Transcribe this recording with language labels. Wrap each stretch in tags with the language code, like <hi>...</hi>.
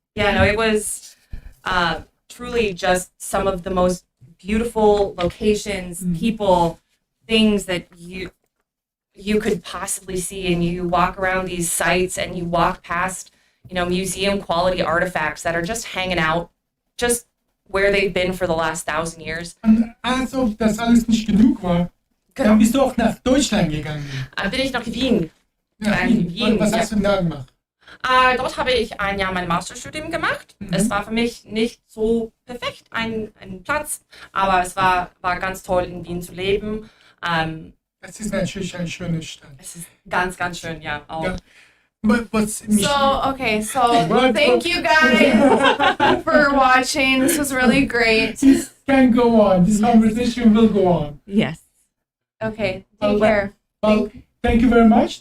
<en>Yeah, no, it was truly just some of the most beautiful locations, people, things that you could possibly see. And you walk around these sites and you walk past, museum quality artifacts that are just hanging out, just where they've been for the last 1,000 years.</en> <de>Und als ob das alles nicht genug war, dann bist du auch nach Deutschland gegangen. Bin ich nach Wien. Ja, Wien, was ja. hast du denn da gemacht? Dort habe ich ein Jahr mein Masterstudium gemacht. Es war für mich nicht so perfekt, ein Platz, aber es war ganz toll, in Wien zu leben. Das ist natürlich eine schöne Stadt. Es ist ganz, ganz schön, ja. Auch. Ja.</de> <en>But So thank you guys for watching. This was really great. This can go on. This conversation will go on. Yes. Okay, take care. Well, thank you very much.</en>